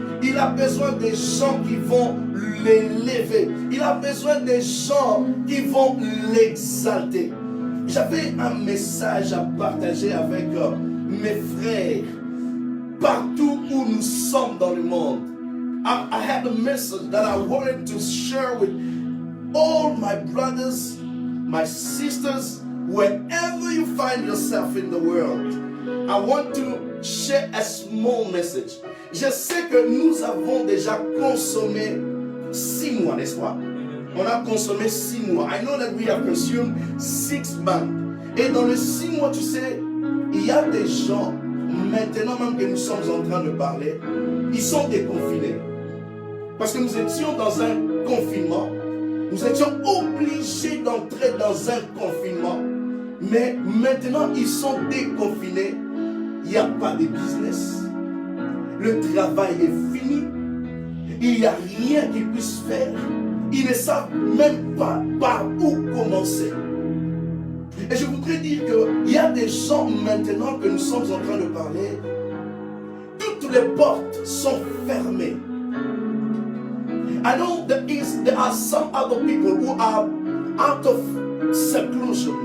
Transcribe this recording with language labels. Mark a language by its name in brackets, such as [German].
[French] Il a besoin des gens qui vont l'élever. Il a besoin des gens qui vont l'exalter. J'avais un message à partager avec mes frères partout où nous sommes dans le monde. [English] I had a message that I wanted to share with all my brothers, my sisters, wherever you find yourself in the world. I want to share a small message. [French] Je sais que nous avons déjà consommé 6 mois, n'est-ce pas? On a consommé 6 mois. [English] I know that we have consumed 6 months. [French] Et dans les 6 mois, tu sais, il y a des gens, maintenant même que nous sommes en train de parler, ils sont déconfinés. Parce que nous étions dans un confinement. Nous étions obligés d'entrer dans un confinement. Mais maintenant, ils sont déconfinés. Il n'y a pas de business. Le travail est fini. Il n'y a rien qu'ils puissent faire. Ils ne savent même pas par où commencer. Et je voudrais dire qu'il y a des gens maintenant que nous sommes en train de parler. Toutes les portes sont fermées. [English] I know there are some other people who are out of seclusion.